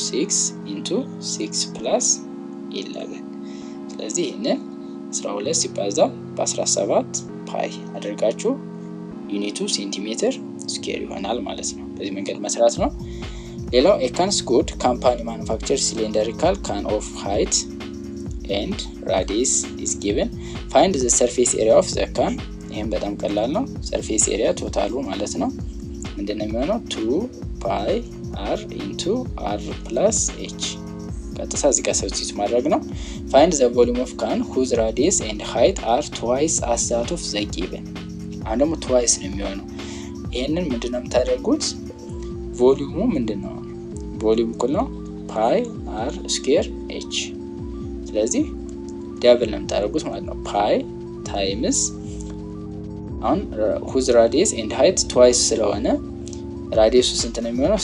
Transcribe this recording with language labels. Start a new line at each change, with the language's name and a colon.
Amharic: 6 ኢንቱ 6 ፕላስ 11። ስለዚህ ይሄንን 12 ሲባዛ በ17 ፓይ አድርጋችሁ ዩኒቱ ሴንቲሜትር ስኩዌር ይሆናል ማለት ነው። በዚህ መንገድ መስራት ነው። ሌላው
English: a can's good company manufacture cylindrical can of height and radius is given, find the surface area of the can.
Amharic: ይሄም በጣም ቀላል ነው። ሰርፌስ ኤሪያ ቶታሉ ማለት ነው ምንድነው የሚሆነው? 2 ፓይ አር ኢንቱ አር ፕላስ ኤች። ቀጥታ እዚህ ጋር ሰብስቲት ማድረግ ነው።
English: find the volume of can whose radius and height are twice as that of the given.
Amharic: አሁን ደግሞ twice ነው የሚሆነው። ይሄንን ምንድነው የምታደርጉት? ቮሊዩሙ ምንድነው? ቮሊዩም እኩል ነው ፓይ አር ስኩዌር ኤች። ስለዚህ ደብል ነው የምታደርጉት ማለት ነው። ፓይ ታይምስ አሁን
English: whose radius and height twice
Amharic: ስለሆነ ራዲየሱ ስንት ነው የሚሆነው?